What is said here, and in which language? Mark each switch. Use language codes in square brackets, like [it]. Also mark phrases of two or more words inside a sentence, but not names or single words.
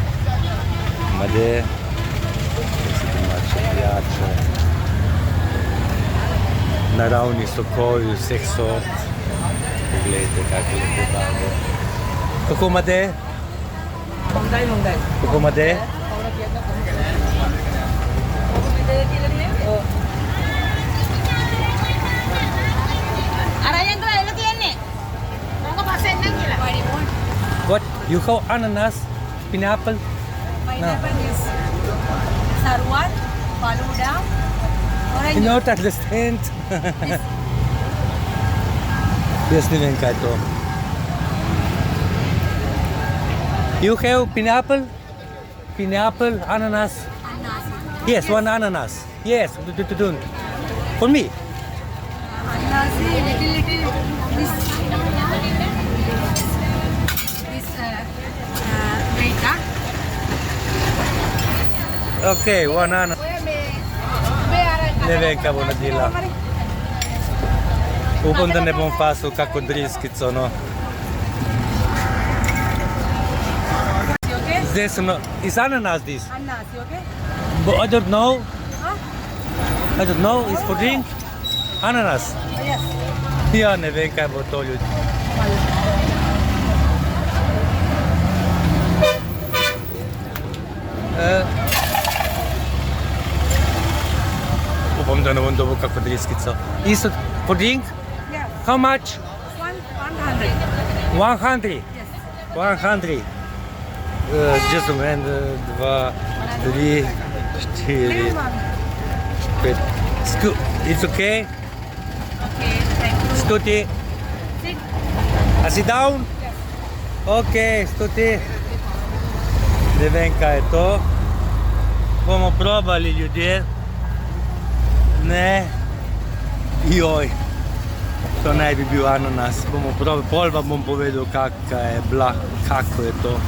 [sl] Naravni sokovi vseh sort. Poglejte, kako lepo damo. Kako imate? Kako imate? [en] What? You have ananas, pineapple? Pineapple is sarwar, faluda, orange. You don't understand? [sl] Jaz ne vem, kaj to. [en] You have pineapple? Pineapple, ananas? Yes, one ananas. Yes, for me. Ananas, little, this Raka. Okay, one ananas. [sl] Ne vem, kaj bo naredila. Upam, da ne bom fasil kako driskico, no. Zdaj sem, [en] is ananas this? Ananas, you okay? But I don't know. Huh? I don't know, it's for drink? Ananas? Yes. [sl] Ja, ne vem, kaj bo to ljudi. Upam, da ne bom dobil kako driskico. [en] Is it for drink? Yeah. How much? 100. 100? Yes. 100. Just a minute, 2, 3, 4, 5. It's okay? Okay, thank you. Stuti. Sit. Sit down? Yes. Ok, stuti. [sl] Ne vem, kaj je to. Bomo probali, ljudje. Ne. Joj. To naj bi bil ananas. Bomo probali, pol pa bom povedal, kako je to.